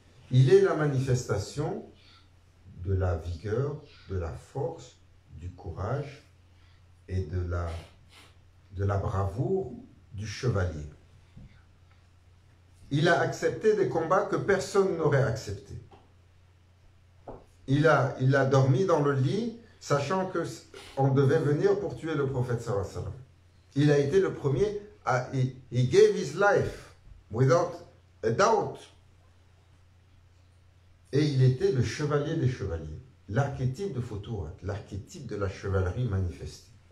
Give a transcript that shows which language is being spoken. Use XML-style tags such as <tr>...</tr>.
<fr>Il est la manifestation de la vigueur, de la force, du courage et de la bravoure du chevalier. Il a accepté des combats que personne n'aurait acceptés. Il a dormi dans le lit, sachant qu'on devait venir pour tuer le prophète</fr> <ar>sallallahu alayhi wa sallam.</ar> <fr>Il a été le premier,</fr> <en>he gave his life without a doubt.</en> <fr>Et il était le chevalier des chevaliers, l'archétype de Futuhat, l'archétype de la chevalerie manifestée.</fr>